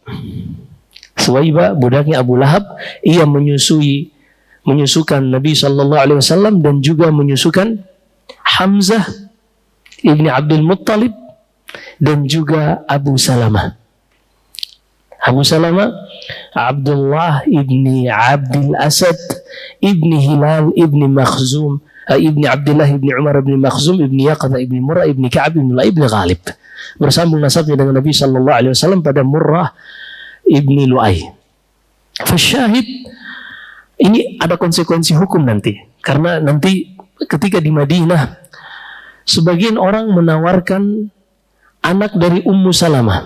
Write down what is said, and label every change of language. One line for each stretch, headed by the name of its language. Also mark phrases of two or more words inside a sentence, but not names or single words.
Indonesian: Suwaibah budaknya Abu Lahab. Ia menyusukan Nabi
Arabic: صلى الله عليه وسلم
Indonesian: dan juga menyusukan Hamzah ibni Abdul Muttalib dan juga Abu Salamah. Abu Salamah Abdullah ibni Abdul Asad ibni Hilal ibni Makhzum ibni Abdullah ibni Umar ibni Makhzum ibni Yaqadha ibni Murrah ibni Ka'ab ibni Lu'ay ibni Ghalib. Bersambung nasabnya dengan Nabi
Arabic: صلى الله عليه وسلم
Indonesian: pada Murrah ibni Lu'ay. Fasyahid, ini ada konsekuensi hukum nanti, karena nanti ketika di Madinah sebagian orang menawarkan anak dari Ummu Salamah.